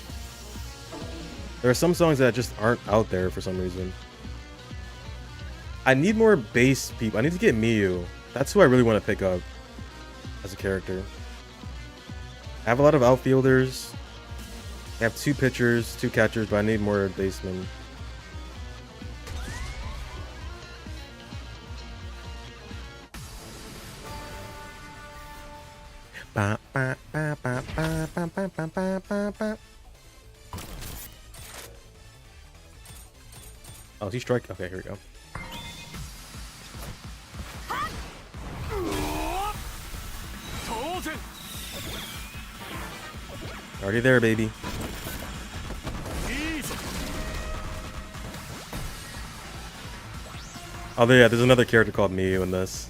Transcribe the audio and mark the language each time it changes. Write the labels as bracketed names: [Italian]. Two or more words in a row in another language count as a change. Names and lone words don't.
[English] There are some songs that just aren't out there for some reason. I need more bass people. I need to get Miyu. That's who I really want to pick up as a character. I have a lot of outfielders. I have 2 pitchers, 2 catchers, but I need more basemen. Ba, ba, ba, ba, ba, ba, ba, ba, ba, ba. Oh, is he strike? Okay, here we go. Already there, baby. Oh, yeah, there's another character called Miyu in this.